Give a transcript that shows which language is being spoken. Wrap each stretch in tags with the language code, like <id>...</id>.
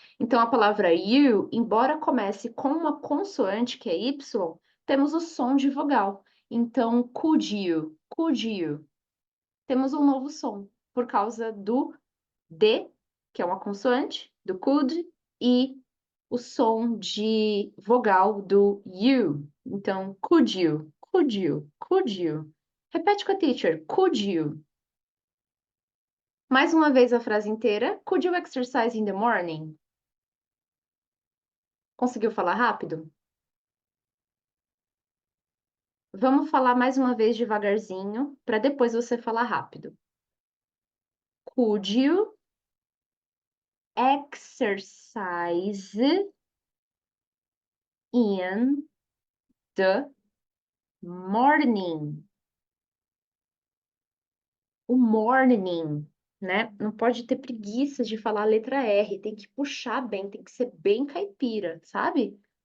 <pt>Então a palavra you, embora comece com uma consoante que é y, temos o som de vogal. Então could you. Temos um novo som por causa do D, que é uma consoante, do could, e o som de vogal do you. Então,</pt> <en>could you, could you, could you.</en> <pt>Repete com a teacher,</pt> <en>could you.</en> <pt>Mais uma vez a frase inteira.</pt> <en>Could you exercise in the morning?</en> <pt>Conseguiu falar rápido? Vamos falar mais uma vez devagarzinho, para depois você falar rápido.</pt> <en>Could you exercise in the morning?</en> <pt>O morning, né? Não pode ter preguiça de falar a letra R, tem que puxar bem, tem que ser bem caipira, sabe?</pt>